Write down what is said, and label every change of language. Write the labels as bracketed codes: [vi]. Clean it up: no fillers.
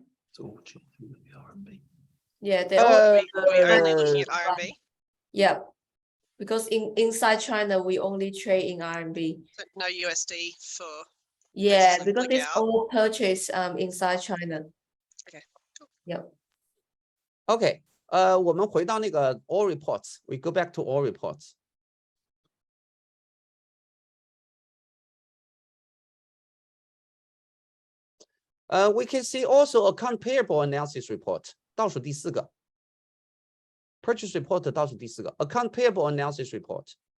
[en] It's all RMB. Yeah, they all. We're only looking at RMB. Yeah, because inside China we only trade in RMB. So no USD for. Yeah, Let's because look it's out. all purchased inside China. Okay, cool. Yeah. Okay. [zh] 我们回到那个 all reports. [en] We go back to all reports. We can see also account payable analysis report. [zh] 倒数第4个 [en] Purchase report 倒数第4个 Account payable analysis report.